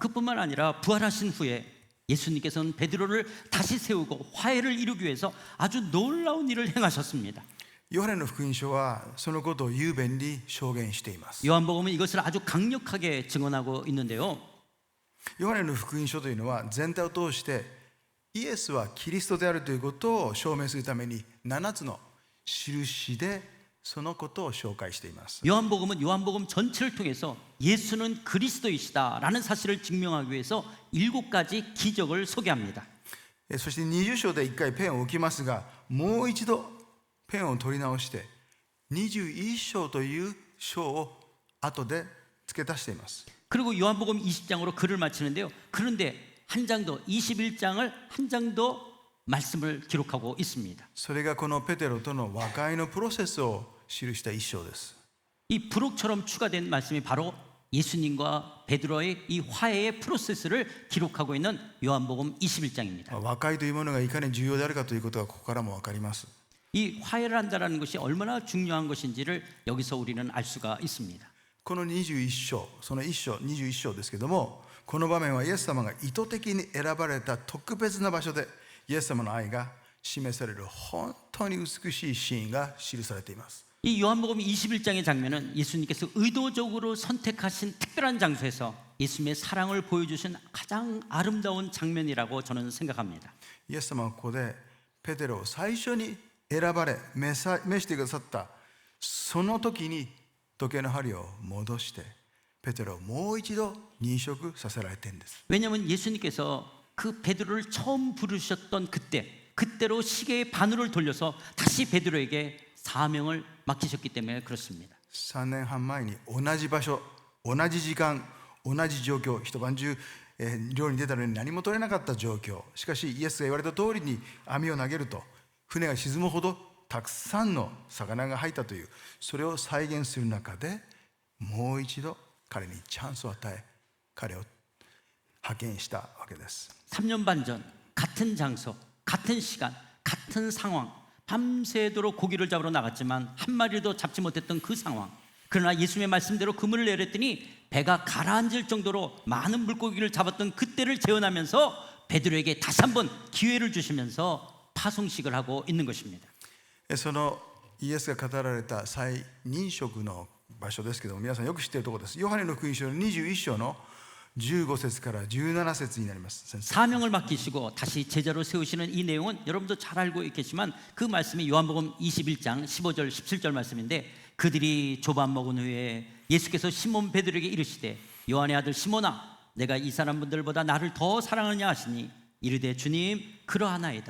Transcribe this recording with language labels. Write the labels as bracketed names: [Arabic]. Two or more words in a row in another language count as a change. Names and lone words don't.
[Korean] 그뿐만 아니라 부활하신 후에 예수님께서는 베드로를 다시 세우고 화해를 이루기 위해서 아주 놀라운 일을 행하셨습니다. [Japanese] ヨハネの福音書はそのことを雄弁に証言しています。 [Korean] 요한복음은 이것을 아주 강력하게 증언하고 있는데요. [Japanese] ヨハネの福音書というのは全体を通してイエスはキリストであるということを証明するために7つの印でそのことを紹介しています。 [Korean] 요한복음은 요한복음 전체를 통해서 예수는 그리스도이시다라는 사실을 증명하기 위해서 7가지 기적을 소개합니다. [Japanese] そして20章で1回ペンを置きますが、もう一度ペンを取り直して21章という章を後で付け足しています。 [Korean] 그리고 요한복음 20장으로 글을 마치는데요. 그런데 한 장 더 21장을 한 장 더 말씀을 기록하고 있습니다. [Japanese] それがこのペテロとの和解のプロセスを記した一章です。 [Korean] 이 부록처럼 추가된 말씀이 바로 예수님과 베드로의 이 화해의 프로세스를 기록하고 있는 요한복음 21장입니다. [Japanese] 和解というものがいかに重要であるかということがここからも分かります。 [Korean] 이 화해를 한다는 것이 얼마나 중요한 것인지를 여기서 우리는 알 수가 있습니다. [Japanese] この21章、その1章、21章ですけども、この場面はイエス様が意図的に選ばれた特別な場所でイエス様の愛が示される本当に美しいシーンが記されています。 [Korean] 이 요한복음 21장의 장면은 예수님께서 의도적으로 선택하신 특별한 장소에서 예수님의 사랑을 보여주신 가장 아름다운 장면이라고 저는 생각합니다. [Japanese] イエス様はここでペテロを最初に選ばれ召してくださったその時に時計の針を戻してペテロをもう一度認識させられているんです。 [Korean] 왜냐하면 예수님께서 그 베드로를 처음 부르셨던 그때로 시계의 바늘을 돌려서 다시 베드로에게 사명을 맡기셨기 때문에 그렇습니다. [Japanese] 3 年半前に同じ場所、同じ時間、同じ状況、一晩中漁に出たのに何も取れなかった状況。しかしイエスが言われた通りに網を投げると船が沈むほどたくさんの魚が入ったという、それを再現する中でもう一度彼にチャンスを与え彼を派遣したわけです。 [Korean] 3년 반 전 같은 장소, 같은 시간, 같은 상황, 밤새도록 고기를 잡으러 나갔지만 한 마리도 잡지 못했던 그 상황. 그러나 예수님의 말씀대로 그물을 내렸더니 배가 가라앉을 정도로 많은 물고기를 잡았던 그때를 재현하면서 베드로에게 다시 한번 기회를 주시면서 파송식을 하고 있는 것입니다. [Japanese] そのイエスが語られた再認職の場所ですけども、皆さんよく知っているところです。ヨハネの福音書の21章の15節から17節になります。先生 [Korean] 사명을 맡기시고 다시 제자로 세우시는 이 내용은 여러분도 잘 알고 있겠지만 그 말씀이 요한복음 21장 15절 17절 말씀인데, 그들이 조밥 먹은 후에 예수께서 시몬 베드로에게 이르시되 요한의 아들 시몬아 내가 이 사람분들보다 나를 더 사랑하느냐 하시니 이르되 주님 그러하나이다.